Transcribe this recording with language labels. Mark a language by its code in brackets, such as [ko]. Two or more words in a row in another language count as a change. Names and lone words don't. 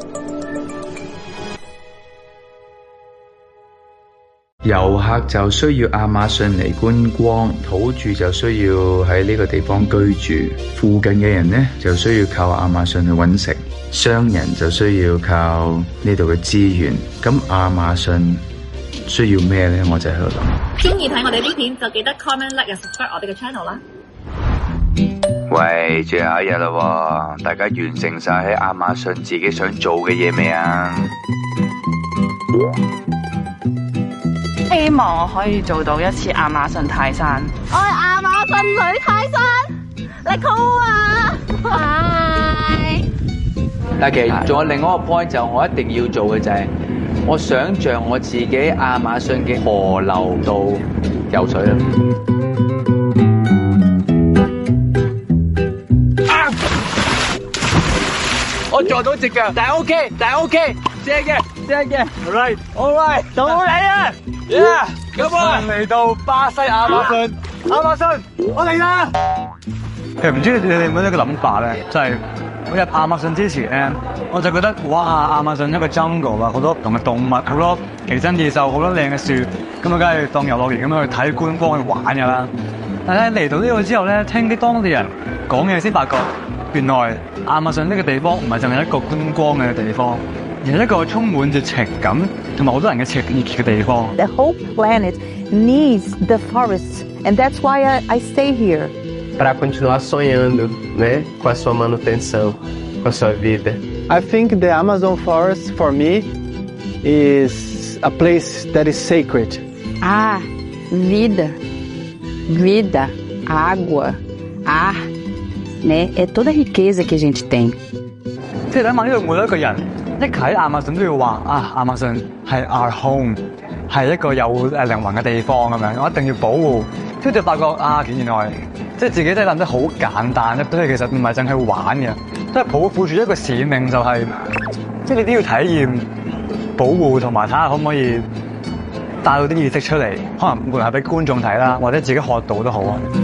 [yue] 遊客就需要亞馬遜嚟觀光，土著就需要喺呢個地方居住，附近嘅人呢就需要靠亞馬遜去揾食，商人就需要靠呢度嘅資源。咁亞馬遜需要咩呢？我就喺度諗。中意睇我哋啲片就記得 [en] comment like and subscribe [yue] 我哋嘅 channel 啦。喂，最後一日啦，大家完成晒喺亞馬遜自己想做嘅嘢未啊？希望我可以做到一次亞馬遜泰山。我係亞馬遜女泰山。嚟 call 啊！係。但係其實仲有另外一個 point 就我一定要做嘅就係，我想像我自己亞馬遜嘅河流度游水啦。我撞到隻腳，但係 OK，正嘅 ， [en] all right， [yue] 到你啊 [en] ，yeah，come on， [yue] 嚟到巴西亞馬遜，我嚟啦！其實唔知你哋有冇一個諗法咧，就係我入亞馬遜之前咧，我就覺得哇，亞馬遜一個 jungle 啊，好多唔同嘅動物，好多奇珍異獸，好多靚嘅樹，咁啊，梗係當遊樂園咁樣去睇觀光去玩㗎啦。但係嚟到呢度之後咧，聽啲當地人講嘢先發覺，原來亞馬遜呢個地方唔係淨係一個觀光嘅地方，而係一個充滿住情感同埋好多人嘅情熱嘅地方。 [en] The whole planet needs the forests, and that's why I stay here. [pt] Para continuar sonhando, né, com a sua manutenção, com a sua vida. [en] I think the Amazon forest for me is a place that is sacred. [pt] Vida, água, ar, né? É toda a riqueza que a gente tem. [yue] 即係諗下呢度每一個人一喺亞馬遜都要話亞馬遜係 [en] our home， [yue] 係一個有靈魂嘅地方咁樣，我一定要保護。跟住就發覺原來即係自己真係諗得好簡單，即係其實唔係淨係玩嘅，都係抱負住一個使命，就係即係你都要體驗保護同埋睇下可唔可以帶到啲意識出嚟，可能無論係俾觀眾睇啦，或者自己學到都好啊。